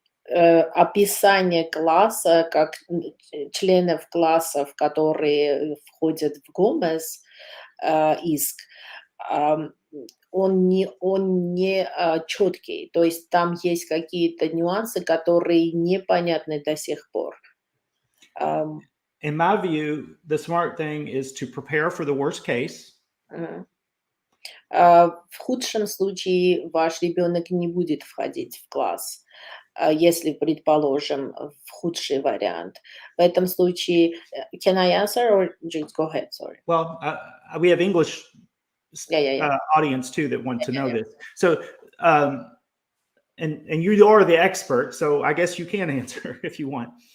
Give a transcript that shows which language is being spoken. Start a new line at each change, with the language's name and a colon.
Russian: Описание класса, как членов классов, которые входят в Гомес, иск, он не четкий. То есть там есть какие-то нюансы, которые непонятны до сих пор.
English: In my view, the smart thing is to prepare for the worst case.
Russian: В худшем случае ваш ребенок не будет входить в класс, если, предположим, в худший вариант. В этом случае,
English: can I answer or just go ahead? Sorry. Well, we have English audience too that want to know this. So, and you are the expert, so I guess you can answer if you want.